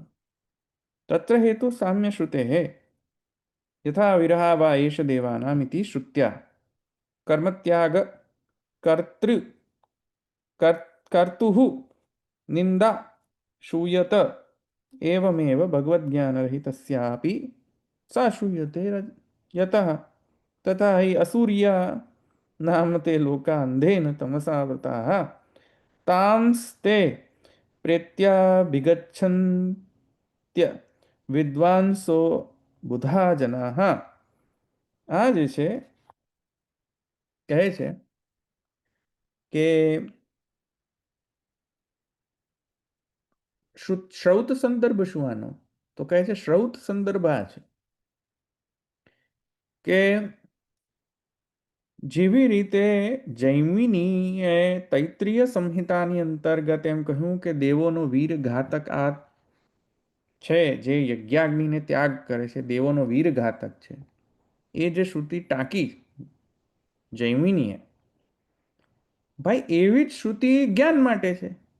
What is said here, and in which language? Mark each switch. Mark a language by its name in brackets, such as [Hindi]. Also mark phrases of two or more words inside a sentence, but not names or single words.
[Sanskrit] તત્ર હેતુ સામ્ય શ્રુતે હે યથા વિરહા વા એષ દેવાનામિતિ શ્રુત્યા કર્મત્યાગ કર્તૃ કર્તુઃ નિંદા શ્રૂયત એવમેવ ભગવદ્જ્ઞાનરહિતસ્યાપि सा श्रूयते यतः तथा हि असूर्या नाम ते लोका अंधेन तमसा वृताः तांस्ते प्रेत्याभिगच्छन्त्य विद्वांसो बुधा जनाः. [Gujarati] આ જે છે કહે છે કે શ્રૌત સંદર્ભ શું આનો? તો કહે છે શ્રૌત સંદર્ભ આ છે કે જેવી રીતે જૈમિનીએ તૈત્રીય સંહિતાની અંતર્ગત એમ કહ્યું કે દેવોનો વીર ઘાતક આ છે, જે યજ્ઞાગ્નિને ત્યાગ કરે છે, દેવોનો વીર ઘાતક છે, એ જે શ્રુતિ ટાંકી જૈમિનીએ, ભાઈ એવી જ શ્રુતિ જ્ઞાન માટે છે.